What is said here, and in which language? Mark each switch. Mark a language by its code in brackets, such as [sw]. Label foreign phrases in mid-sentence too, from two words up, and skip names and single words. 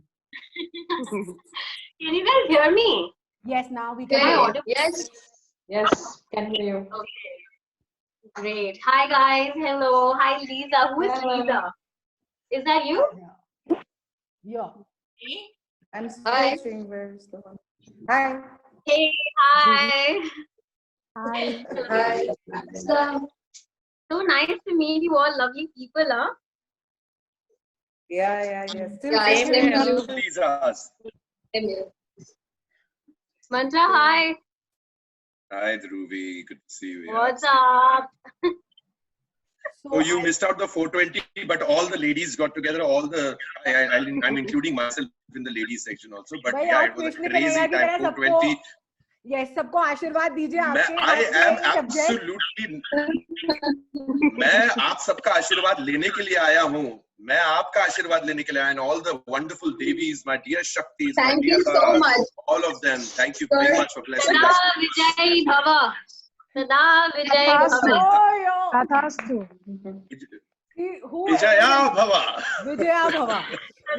[en] Can you guys hear me? Yes, now we can. Okay. Yes. Yes, can hear you. Okay. Great. Hi guys. Hello. Hi Lisa. Who is Lisa? Is that you? Yeah. I'm searching. Where's the one? Hi. Hey. Hi. Hi. Hi. So nice to meet you all, lovely people, huh? Yeah. Still Guys, same Lisa's. Mantra, hi. Hi, Dhruvi. Good to see you. Yeah. What's up? So you missed out the 420, but all the ladies got together. I'm including myself in the ladies section also. But [hi] भाई [en] yeah, [hi] आज [en] it was a [hi] कृष्ण [en] crazy [hi] कन्हैया की [en] time. [hi] तरह 420. Yes, सबको आशीर्वाद दीजिए मैं आपके [en] I [hi] हाथ में [en] am [hi] यही subject। [en] absolutely. [hi] मैं आप सबका आशीर्वाद लेने के लिए आया हूँ। मैं आपका आशीर्वाद लेने के लिए आया हूँ। [en] And all the wonderful devis, my dear Shaktis, my Thank dear you so much. all of them. Thank you very much for blessing [sa] Sada [en] us. [sa] विजय भव। सदा विजय भव. Tathastu. [en] Who [sa] विजय भव. विजय भव. You